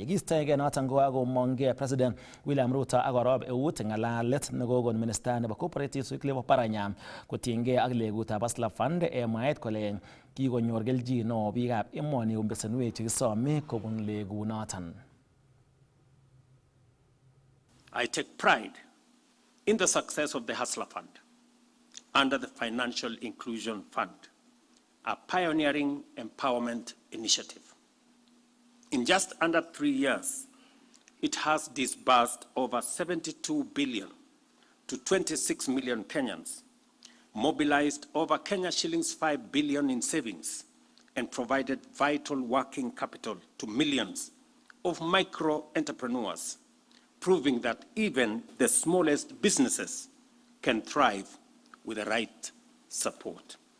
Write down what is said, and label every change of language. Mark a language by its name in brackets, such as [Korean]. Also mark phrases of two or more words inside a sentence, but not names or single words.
[Kipsigis] Yekistoengei noton kokakomongei President William Ruto akorob eut ng'alalet nekokon minister nebo cooperatives Wycliffe Oparanya kotiengei ak legutab Hustler Fund mwaet kole kikonyor keljin neo biikab emoni kobun besenwek chekisome kobun legunoton. [English] I take pride in the success of the Hustler Fund under the Financial Inclusion Fund, a pioneering empowerment initiative. In just under 3 years, it has disbursed over 72 billion to 26 million Kenyans, mobilized over Kenya shillings 5 billion in savings, and provided vital working capital to millions of micro-entrepreneurs, proving that even the smallest businesses can thrive with the right support.